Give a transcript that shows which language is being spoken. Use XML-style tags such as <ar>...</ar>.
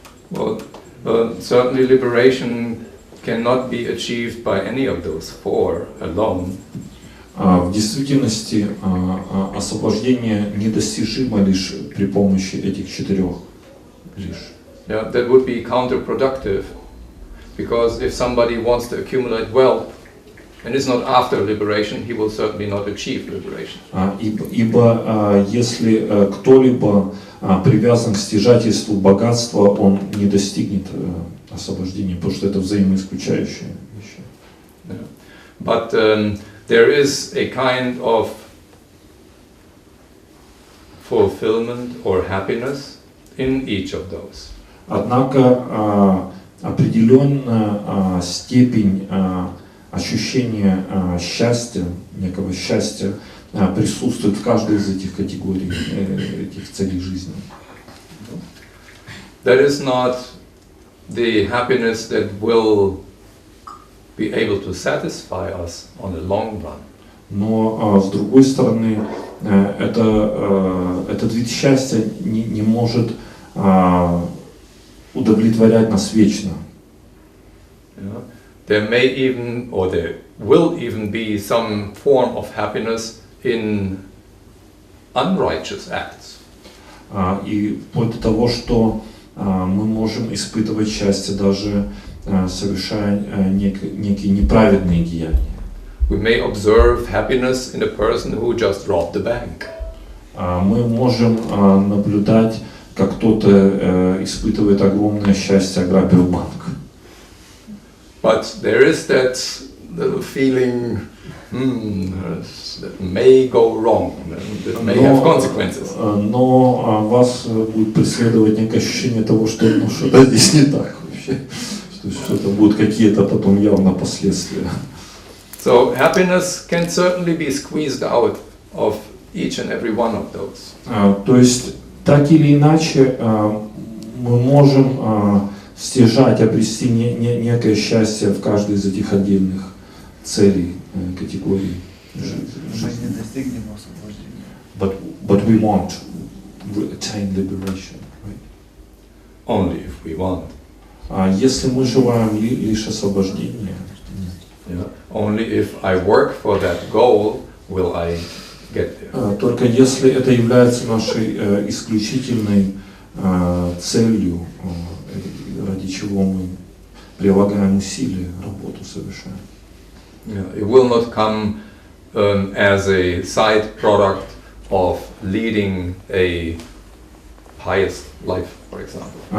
<en>Well, certainly liberation cannot be achieved by any of those four alone.</en> <ru>В действительности освобождение недостижимо лишь при помощи этих 4 лишь.</ru> <en>Yeah, that would be counterproductive, because if somebody wants to accumulate wealth and it's not after liberation, he will certainly not achieve liberation.</en> <ru>Ибо если кто-либо привязан к стяжательству богатства, он не достигнет освобождения, потому что это взаимоисключающие вещи. Yeah.</ru> <en>But there is a kind of fulfillment or happiness in each of those.</en> <ru>Однако определенная степень ощущения счастья, некого счастья, присутствует в каждой из этих категорий, этих целей жизни.</ru> <en>That is not the happiness that will be able to satisfy us on the long run.</en> <ru>Но с другой стороны, этот вид счастья не может удовлетворять нас вечно. Yeah.</ru> <en>There may even, or there will even be some form of happiness in unrighteous acts.</en> <ru>И вплоть до того, что мы можем испытывать счастье даже совершая некие неправедные деяния.</ru> <en>We may observe happiness in a person who just robbed the bank.</en> <ru>Мы можем наблюдать, как кто-то испытывает огромное счастье, ограбив банк.</ru> <en>But there is that little feeling that may go wrong, that may have consequences.</en> <ru>Но вас будет преследовать некое ощущение того, что что-то здесь не так вообще, что это будут какие-то потом явно последствия.</ru> <en>So happiness can certainly be squeezed out of each and every one of those.</en> <ru>То есть так или иначе мы можем стяжать, обрести некое счастье в каждой из этих отдельных целей, категорий жизни. Мы не достигнем освобождения.</ru> <en>But we want to attain liberation, right? Only if we want.</en> <ru>Если мы желаем лишь освобождения, Yeah.</ru> <en>Only if I work for that goal will I get there.</en> <ru>только если это является нашей исключительной целью, ради чего мы прилагаем усилия, работу совершаем. Yeah.</ru> <en>It will not come as a side product of leading a pious life, for example.</en>